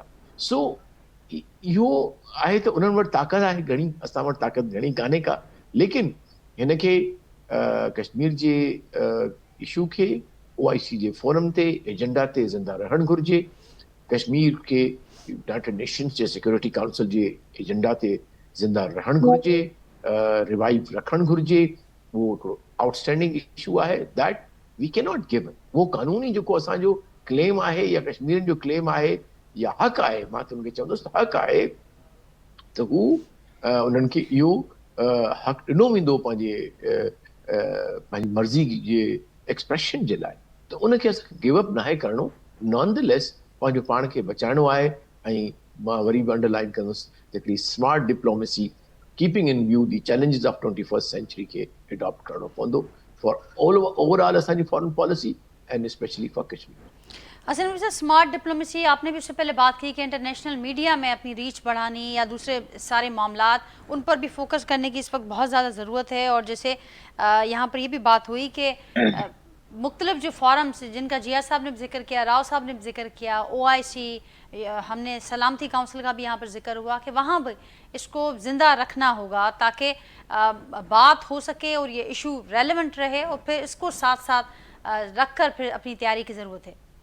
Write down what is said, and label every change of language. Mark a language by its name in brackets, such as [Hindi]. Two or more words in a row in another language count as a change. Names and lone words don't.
[Sindhi] सो इहो आहे त उन्हनि वटि ताक़त आहे घणी, असां वटि ताक़त घणी कान्हे का, लेकिन हिन खे कश्मीर जे इशू खे OIC जे फोरम ते, एजेंडा ते ज़िंदा रहणु घुरिजे। कश्मीर खे यूनाइटेड नेशंस जे सिक्योरिटी काउंसिल जे एजेंडा ते ज़िंदा रहणु घुरिजे, रिवाइव रखणु घुरिजे। उहो हिकिड़ो [English] outstanding issue आहे that we can not give। [Sindhi] उहो कानूनी जेको असांजो क्लेम आहे या कश्मीर जो क्लेम आहे या हक़ आहे, मां त हुनखे चवंदुसि त हक़ आहे, त हू उन्हनि खे इहो हक़ ॾिनो वेंदो पंहिंजी मर्ज़ी जे एक्सप्रेशन जे लाइ। त उनखे असांखे [English] give up [Sindhi] नाहे करिणो, [English] none the less [Sindhi] पंहिंजो पाण खे बचाइणो आहे। ऐं मां वरी बि अंडरलाइन कंदुसि त हिकिड़ी [English] smart diplomacy, keeping in view the challenges of 21st century [Sindhi] खे एडॉप्ट करिणो पवंदो [English] for overall असांजी foreign policy and specially for Kashmir। [Urdu] حسن مرزا, [English] smart diplomacy, [Urdu] آپ نے بھی اس سے پہلے بات کی کہ [English] international media [Urdu] میں اپنی ریچ بڑھانی یا دوسرے سارے معاملات، ان پر بھی فوکس کرنے کی اس وقت بہت زیادہ ضرورت ہے. اور جیسے یہاں پر یہ بھی بات ہوئی کہ مختلف جو فورمز جن کا ضیا صاحب نے بھی ذکر کیا، راؤ صاحب نے بھی ذکر کیا، OIC، ہم نے سلامتی کونسل کا بھی یہاں پر ذکر ہوا کہ وہاں بھی اس کو زندہ رکھنا ہوگا تاکہ بات ہو سکے اور یہ [English] issue relevant [Urdu] رہے، اور پھر اس کو ساتھ ساتھ رکھ کر پھر اپنی تیاری کی ضرورت ہے.